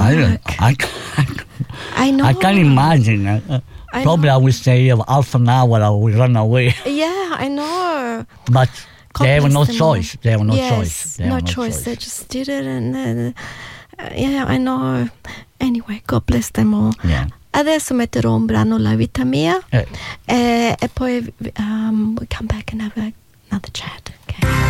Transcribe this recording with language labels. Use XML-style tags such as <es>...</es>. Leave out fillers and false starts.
<en>I know. I can't imagine. I would say half an hour I would run away. Yeah, I know. But they have no choice. They have no choice. They just did it. And I know. Anyway, God bless them all. Yeah.</en> <it>Adesso metterò un brano, La Vita Mia. E poi</it> <en>we come back and have another chat. Okay.</en>